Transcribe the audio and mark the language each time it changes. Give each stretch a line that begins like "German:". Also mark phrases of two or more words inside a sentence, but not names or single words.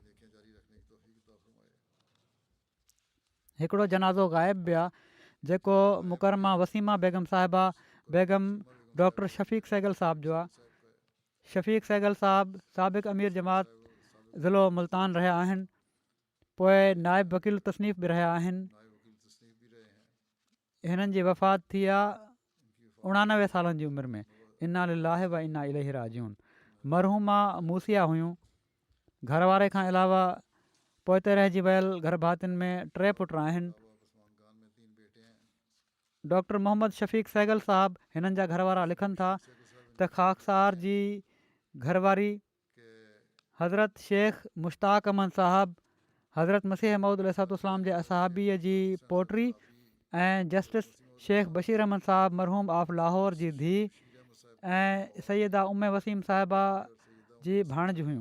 Sindhi: हिकिड़ो जनाज़ो ग़ाइब बि आहे जेको मुकरमा वसीमा बेगम साहिबा बेगम डॉक्टर शफ़ीक़ सहगल साहिब जो आहे। शफ़ीक़ सहगल साहिबु साबिक़ अमीर जमात ज़िलो मुल्तान रहिया आहिनि, पोइ नाइब वकील तसनीफ़ बि रहिया आहिनि। हिननि जी वफ़ात थी आहे 89 सालनि जी उमिरि में।
Arabic: إنا لله وإنا إليه راجعون.
Sindhi: मरहूमा मूसिया हुयूं। घरवारे खां अलावा पोइते रहिजी वियल घर भातियुनि में 3 पुट आहिनि। डॉक्टर मोहम्मद शफ़ीक़ सहगल साहिबु हिननि जा घरवारा लिखनि था त ख़ाकसार जी घरवारी हज़रत शेख मुश्ताक अहमद साहिबु हज़रत मसीह मऊद अलैहिस्सलाम जे असहाबीअ जी पोटी ऐं जस्टिस शेख बशीर अहमद साहिबु मरहूम ऑफ लाहौर जी धीउ ऐं सैयदा उम्मे वसीम साहिबा जी भाणज हुयूं।